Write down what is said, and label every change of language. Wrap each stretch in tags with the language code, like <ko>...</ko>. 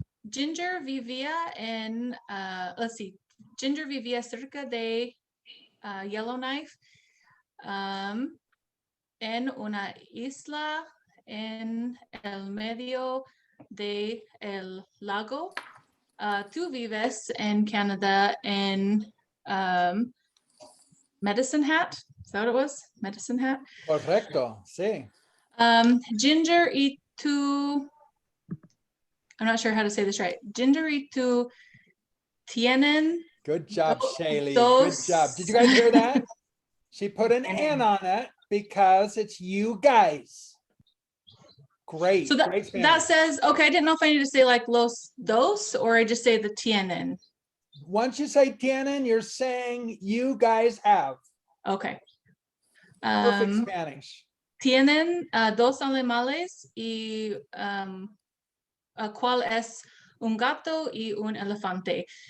<es>Ginger vivía en,</es> <en>let's see,</en> <es>Ginger vivía cerca de Yellowknife, en una isla en el medio de el lago. Tú vives en Canadá en Medicine Hat.</es> <en>Is that what it was? Medicine Hat?</en> <es>Correcto, sí. Ginger y tú,</es> <en>I'm not sure how to say this right.</en> <es>Ginger y tú tienen.</es> <en>Good job, Shaylee. Good job. Did you guys hear that? She put an N on it because it's you guys. Great. So that says, okay, I didn't know if I need to say like</en> <es>los dos</es> <en>or I just say the tienen. Once you say tienen, you're saying you guys have. Okay. Perfect Spanish.</en> <es>Tienen 2 animales y ¿cuál es un gato y un elefante?</es>